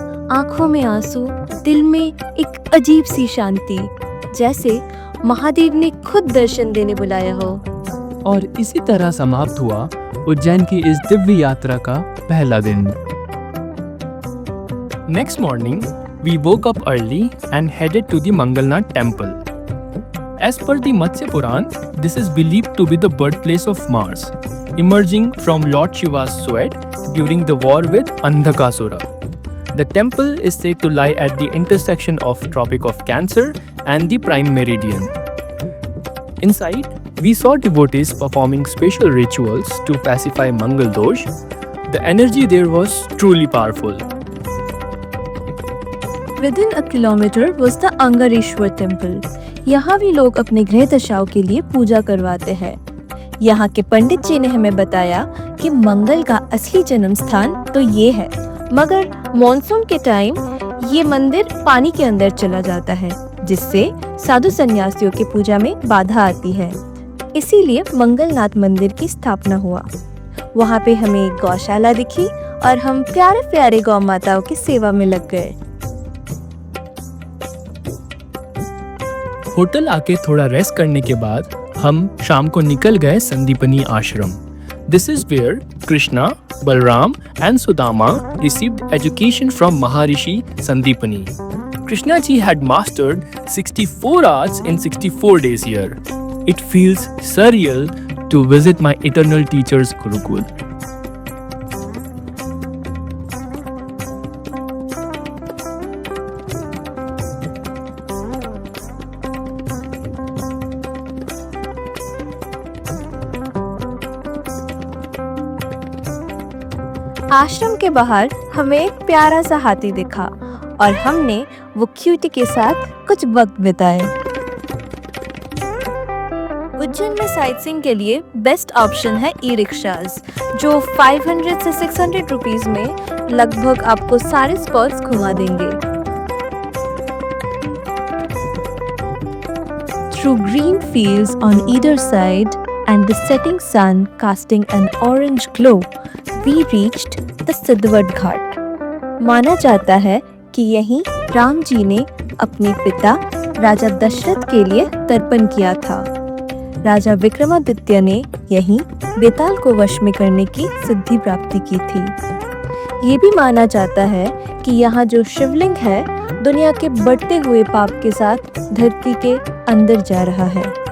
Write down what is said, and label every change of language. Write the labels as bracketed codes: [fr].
[hi] आंखों में आंसू, दिल में एक अजीब सी शांति, जैसे महादेव ने खुद दर्शन देने बुलाया हो। और इसी तरह समाप्त हुआ उज्जैन की इस दिव्य यात्रा का पहला दिन। [en] Next morning we woke up early and headed to the Mangalnath temple. As per the Matsya Puran, this is believed to be the birthplace of Mars, emerging from Lord Shiva's sweat during the war with Andhakasura. The temple is said to lie at the intersection of Tropic of Cancer and the Prime Meridian. Inside, we saw devotees performing special rituals to pacify Mangal Dosh. The energy there was truly powerful. Within a kilometer was the Angareshwar temple. [hi] यहाँ भी लोग अपने ग्रह दशाओं के लिए पूजा करवाते हैं। यहाँ के पंडित जी ने हमें बताया कि मंगल का असली जन्म स्थान तो ये है, मगर मॉनसून के टाइम ये मंदिर पानी के अंदर चला जाता है, जिससे साधु संन्यासियों की पूजा में बाधा आती है। इसीलिए मंगलनाथ मंदिर की स्थापना हुआ। वहाँ पे हमें एक गौशाला दिखी और हम प्यारे प्यारे गौ माताओं की सेवा में लग गए। होटल आके थोड़ा रेस्ट करने के बाद हम शाम को निकल गए संदीपनी आश्रम। [en] This is where Krishna, Balram and Sudama received education from Maharishi Sandipani. Krishna ji had mastered 64 arts in 64 days here. It feels surreal to visit my eternal teacher's Gurukul. [hi] आश्रम के बाहर हमें एक प्यारा सा हाथी दिखा और हमने वो क्यूटी के साथ कुछ वक्त बिताए। उज्जैन में साइटसीइंग के लिए बेस्ट ऑप्शन है ई रिक्शाज, जो 500 से 600 रुपीस में लगभग आपको सारे स्पॉट्स घुमा देंगे। [en] Through green fields on either side and the setting sun casting an orange glow, we reached the Siddhwat Ghat. [hi] माना जाता है कि यहीं राम जी ने अपने पिता राजा दशरथ के लिए तर्पण किया था। राजा विक्रमादित्य ने यहीं बेताल को वश में करने की सिद्धि प्राप्ति की थी। ये भी माना जाता है कि यहाँ जो शिवलिंग है दुनिया के बढ़ते हुए पाप के साथ धरती के अंदर जा रहा है।